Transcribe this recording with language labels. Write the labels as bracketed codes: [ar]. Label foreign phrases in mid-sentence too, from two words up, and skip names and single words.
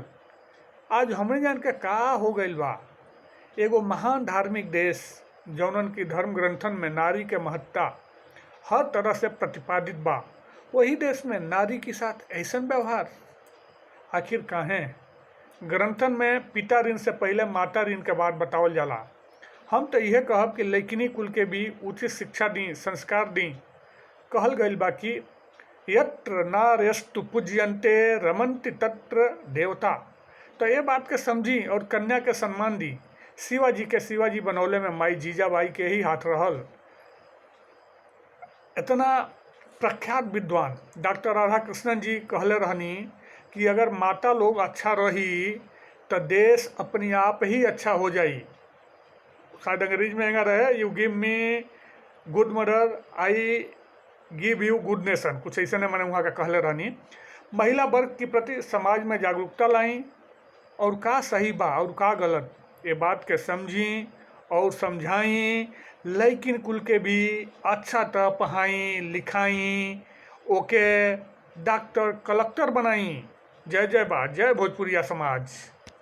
[bho] आज हमरे जान के का हो गइल बा। एगो महान धार्मिक देश जौनन की धर्म ग्रंथन में नारी के महत्ता हर तरह से प्रतिपादित बा, वही देश में नारी के साथ ऐसन व्यवहार आखिर काहे? ग्रंथन में पिता ऋण से पहले माता ऋण के बाद बतावल जाला। हम तो यह कहब कि लैकिनी कुल के भी उचित शिक्षा दी, संस्कार दी। कहल गइल बा कि [sa] यत्र नार्यस्तु पूज्यन्ते रमन्ति तत्र देवता। [bho] तो ये बात के समझी और कन्या के सम्मान दी। शिवाजी के शिवाजी बनौले में माई जीजाबाई के ही हाथ रहल। इतना प्रख्यात विद्वान डॉक्टर राधा कृष्णन जी कहले रहनी कि अगर माता लोग अच्छा रही तो देश अपने आप ही अच्छा हो जाई। शायद अंग्रेज में एंगा रहे, [en] you give me good mother I give you good nation, [bho] कुछ ऐसे ने मैंने वहाँ का कहले रहनी। महिला वर्ग के प्रति समाज में जागरूकता लाई और का सही बा और का गलत ये बात के समझी और समझाई। लेकिन कुल के भी अच्छा तरह पढ़ाई लिखाई, ओके डॉक्टर कलेक्टर बनाई। जय जय बा, जय भोजपुरिया समाज।